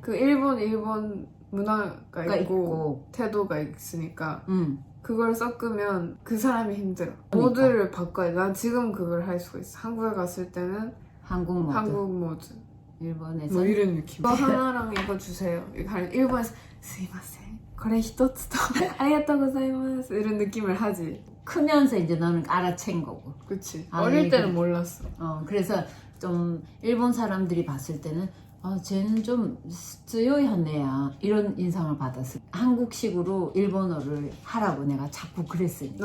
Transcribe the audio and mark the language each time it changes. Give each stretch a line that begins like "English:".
Korean: 그 일본 문화가 그러니까 있고 태도가 있으니까 응. 그걸 섞으면 그 사람이 힘들어. 그러니까. 모드를 바꿔야 돼. 난 지금 그걸 할 수가 있어. 한국에 갔을 때는 한국 모드. 한국 모드. 일본에서 뭐 이런 느낌. 이거 하나랑 이거 주세요. 일본에서 스미마셍.
Japanese: これ一つとありがとうございます.
Korean: 이런 느낌을 하지. 크면서 이제 너는 알아챈 거고. 그치. 아, 어릴 예, 때는 그래. 몰랐어. 그래서 좀 일본 사람들이 봤을 때는 쟤는 좀 쓰요이한 애야 이런 인상을 받았어. 한국식으로 일본어를 하라고 내가 자꾸 그랬으니까.